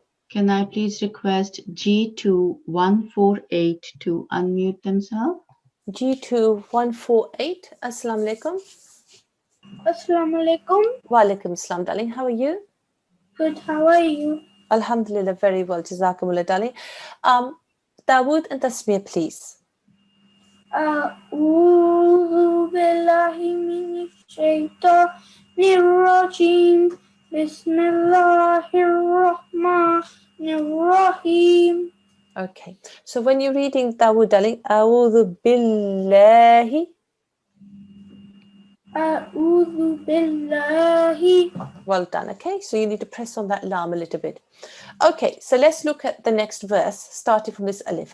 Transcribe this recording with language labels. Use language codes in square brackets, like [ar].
[en] Can I please request G2148 to unmute themselves? G2148. Assalamu alaikum. [ar] Assalamu alaikum. [en] Wa alaikum assalam, darling. How are you? Good, how are you? Alhamdulillah, very well. Jazakumullah, darling. Dawood and Tasmiyah, please. [ar] أعوذ بالله من الشيطان الرجيم بسم الله الرحمن الرحيم. [en] Okay, so So when you're reading Dawood, darling, [ar] A'udhu billahi. أعوذ بالله. [en] Well done. Okay, so you need to press on that lam a little bit. Okay, so let's look at the next verse, starting from this alif.